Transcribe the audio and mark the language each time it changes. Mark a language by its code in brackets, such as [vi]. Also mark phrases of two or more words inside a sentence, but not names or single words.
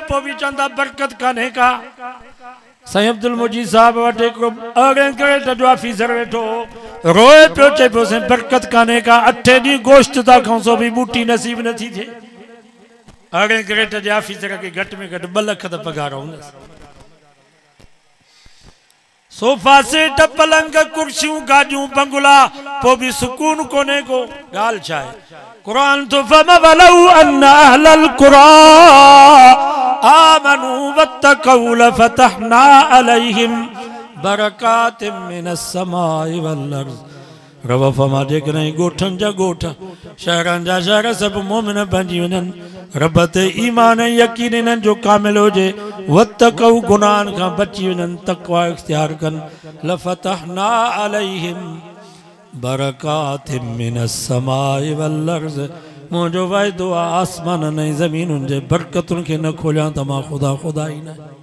[sd] पोइ बि चवंदा बरकत कान्हे का साईं अब्दुल मुजीद साहब वटि हिकिड़ो अरिड़हें कैरेट जो ऑफिसर वेठो रोए पियो चए पियो साईं बरकत कान्हे का 8 ॾींहं गोश्त था खाऊं सो बि बूटी नसीब नथी थिए अरिड़हें कैरेट जे ऑफिसर खे घटि में घटि 2 लख त पघार हूंदसि सोफा सेट पलंग कुर्सियूं गाॾियूं बंगला पोइ बि सुकून कोन्हे को ॻाल्हि छा आहे कुरान तो [ar] فلو أن أهل القرى آمنوا واتقوا لفتحنا عليهم بركات من السماء والأرض [sd] रब फरमा जेकॾहिं ॻोठनि जा ॻोठ शहरनि जा शहर सभु मोमिन बणिजी वञनि रब ते ईमान ऐं यकीन इन्हनि जो कामिल हुजे वत्तकौ गुनाहनि खां बची वञनि तक़वा इख्तियार कनि [ar] لفتحنا عليهم بركات من السماء والأرض [sd] मुंहिंजो वाइदो आहे आसमाननि ऐं ज़मीनुनि जे बरकतुनि खे न खोलियां त मां ख़ुदा ख़ुदा ई न